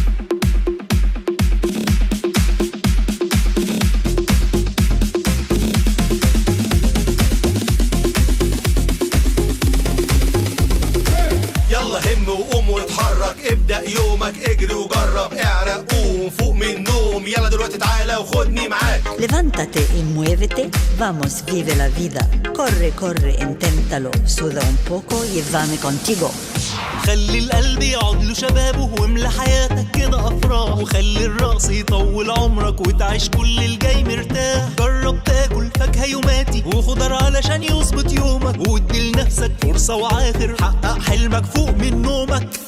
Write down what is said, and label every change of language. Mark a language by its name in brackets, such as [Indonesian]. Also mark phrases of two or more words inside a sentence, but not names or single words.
[Arabic] يلا هم وقوم واتحرك، ابدأ يومك، اجري وجرب، اعرق، قوم فوق من النوم، يلا دلوقتي تعالى وخدني معاك. [Spanish] Levántate y muévete. Vamos, vive la vida. Corre, corre, inténtalo. Suda un poco y llévame contigo. [Arabic] خلي القلب يقعد له شبابه، واملى حياتك كده افراح. وخلي الرأس يطول عمرك، وتعيش كل الجاي مرتاح. جرب تاكل فاكهة يوماتي وخضار علشان يظبط يومك، وادي لنفسك فرصة وعافر، حقق حلمك فوق من نومك.